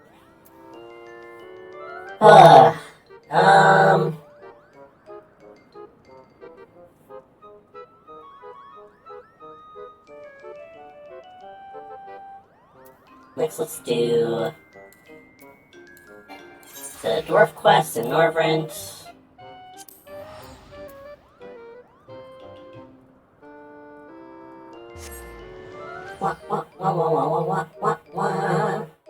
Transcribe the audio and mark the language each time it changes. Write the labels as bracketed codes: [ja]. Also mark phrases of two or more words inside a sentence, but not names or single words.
[en] Um... Next, let's do the dwarf quest in Norvrent. Wah, wah, wah, wah, wah, wah, wah, wah.